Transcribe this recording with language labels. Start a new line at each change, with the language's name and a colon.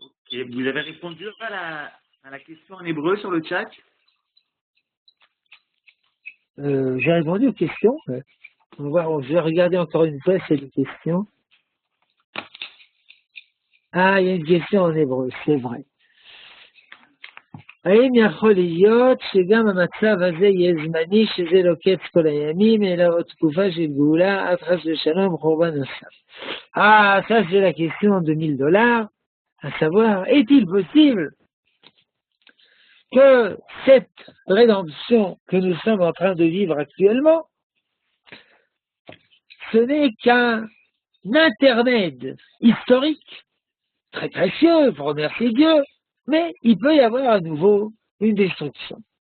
French: Et vous avez répondu à la question en hébreu sur le chat? J'ai répondu aux questions. On va voir, je vais regarder encore une fois cette question. Ah, il y a une question en hébreu, c'est vrai.
Hebrew: האם יכול להיות שגם המצב הזה יהיה זמני, שזה לא קץ כל הימים, אלא עוד תקופה של גאולה עד חס ושלום חורבן נוסף?
French: Ah, ça c'est la question de $1000, à savoir, est-il possible que cette rédemption que nous sommes en train de vivre actuellement, ce n'est qu'un intermède historique, très précieux, pour remercier Dieu, mais il peut y avoir à nouveau une destruction.